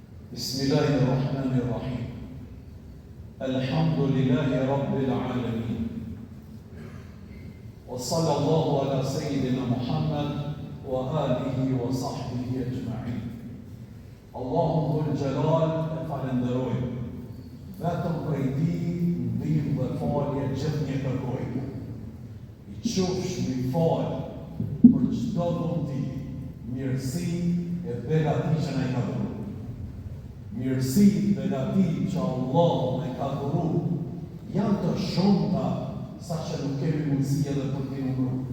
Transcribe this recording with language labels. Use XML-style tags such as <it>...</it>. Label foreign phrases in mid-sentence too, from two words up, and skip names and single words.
<ar>بسم الله الرحمن الرحيم. الحمد لله رب العالمين. وصلى الله على سيدنا محمد وعلى آله وصحبه أجمعين.</ar> <sq>Allahum</sq> <ar>ذو الجلال</ar> <sq>e falenderojmë. Vetëm prej ti ndihmë dhe falje gjithë një kërkojmë. I qofsh mi falë për çdo dhundi, mirësi e begati që na i ka dhuru. Mirësi e begati që Allah na i ka dhuru janë të shumta sa që nuk kemi mundësi edhe për t'i numëruar.</sq>